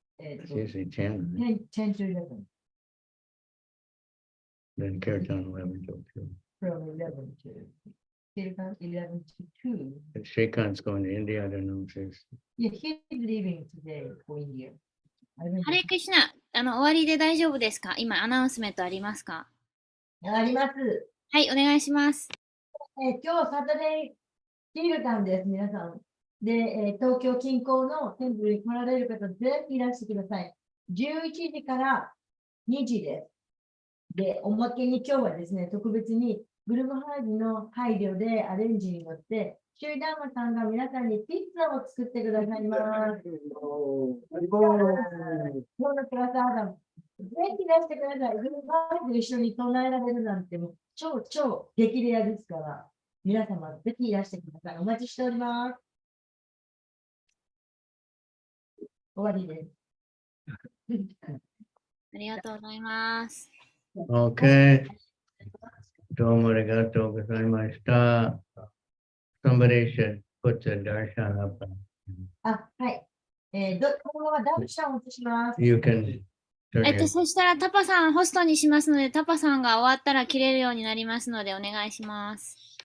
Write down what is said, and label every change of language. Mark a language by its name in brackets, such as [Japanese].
[English] It's usually 10. Right? 10 to 11, Then Kirtan 11 till 2. from 11 to, 11 to 2. But Shrikant's going to India, I don't know if there's. Yeah, he's leaving today for India. [Japanese] ハレクリシナ、終わりで大丈夫ですか？今、アナウンスメントありますか？あります。はい、お願いします。今日サタデーキルタンです、皆さん。で、東京近郊のテンプルに来られる方、ぜひいらしてください。 11時から2時です。で、おまけに今日はですね、特別にグループハージの配慮でアレンジによって、シューダーマさんが皆さんにピッツァを作ってくださいます。今日のクラスアダム、ぜひいらしてください。グループハージと一緒に唱えられるなんて、超激レアですから、皆様ぜひいらしてください。お待ちしております。終わりです。ありがとうございます。 [English] Okay. [Japanese] どうもありがとうございました。 [English] Somebody should put the darshan up. [Japanese] はい。このままダルシャンを移します。 [English] You can turn your [Japanese] そしたらタパさんホストにしますので、タパさんが終わったら切れるようになりますので、お願いします。